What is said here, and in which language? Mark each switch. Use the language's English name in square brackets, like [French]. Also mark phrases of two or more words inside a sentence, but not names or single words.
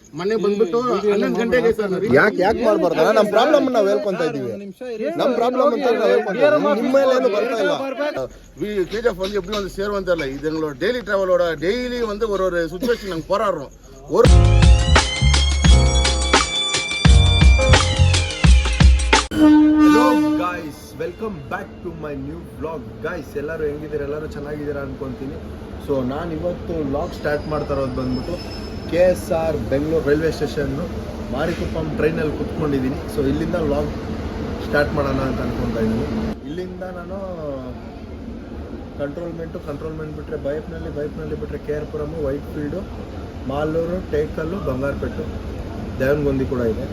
[Kannada] ಮನೆ ಬಂದ್ಬಿಟ್ಟು 11 ಗಂಟೆಗೆ ಸರ್. ಯಾಕೆ ಮಾಡಬಾರ್ದಲ್ಲ? ನಮ್ಮ ಪ್ರಾಬ್ಲಮ್ ನಾವು ಹೇಳ್ಕೊಂತ ಇದೀವಿ. ನಮ್ಮ ಪ್ರಾಬ್ಲಮ್ ಅಂತ ನಾವು ಹೇಳ್ಕೊಂತ ನಿಮ್ಮ ಮೇಲೆ ಏನು ಬರ್ತಾ ಇಲ್ಲ. [Tamil] KGF வந்து எப்படி வந்து சேருவோம் தெரியல. இது எங்களோட [English] daily travel [Tamil] டெய்லி வந்து ஒரு சுச்சுவேஷன் நாங்கள் போராடுறோம். ஒரு [English] Hello guys, welcome back to my new vlog. Guys, [Kannada] ಎಲ್ಲರೂ ಹೆಂಗಿದ್ದೀರಾ? ಎಲ್ಲರೂ ಚೆನ್ನಾಗಿದ್ದೀರಾ ಅನ್ಕೊಂತೀನಿ. ಸೊ ನಾನು ಇವತ್ತು [English] vlog start [Kannada] ಮಾಡ್ತಾ ಇರೋದು ಬಂದ್ಬಿಟ್ಟು KSR ಬೆಂಗಳೂರು ರೈಲ್ವೆ ಸ್ಟೇಷನ್ನು ಮಾರಿಕುಪ್ಪಂ ಟ್ರೈನಲ್ಲಿ ಕುತ್ಕೊಂಡಿದ್ದೀನಿ. ಸೊ ಇಲ್ಲಿಂದ [English] vlog start [Kannada] ಮಾಡೋಣ ಅಂತ ಅನ್ಕೊತಾ ಇದ್ದೀನಿ. ಇಲ್ಲಿಂದ ನಾನು ಕಂಟ್ರೋಲ್ಮೆಂಟ್ ಬಿಟ್ಟರೆ ಬೈಪ್ನಲ್ಲಿ ಬಿಟ್ಟರೆ KR ಪುರಮು, ವೈಟ್ ಫೀಲ್ಡು, ಮಾಲೂರು, ಟೇಕಲ್ಲು, ಬಂಗಾರಪೇಟು, ದೇವನಗೊಂದಿ ಕೂಡ ಇದೆ.